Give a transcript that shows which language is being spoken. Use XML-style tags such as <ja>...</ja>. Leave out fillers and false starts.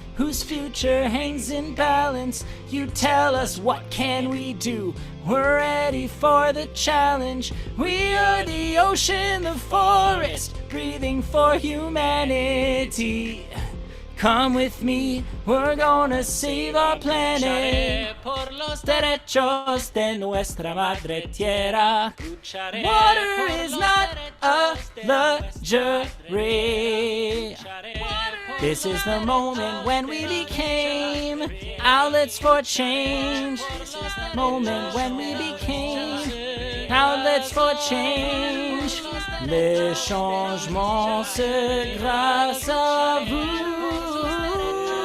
<en>Whose future hangs in balance. You tell us what can we do? We're ready for the challenge. We are the ocean, the forest, breathing for humanity. Come with me, we're gonna save our planet.</en> <es>Por los derechos de nuestra madre tierra.</es> <en>Water is not a luxury. This is the moment when we became outlets for change. This is the moment when we became outlets for change.</en> <fr>Le changement c'est grâce à vous.</fr>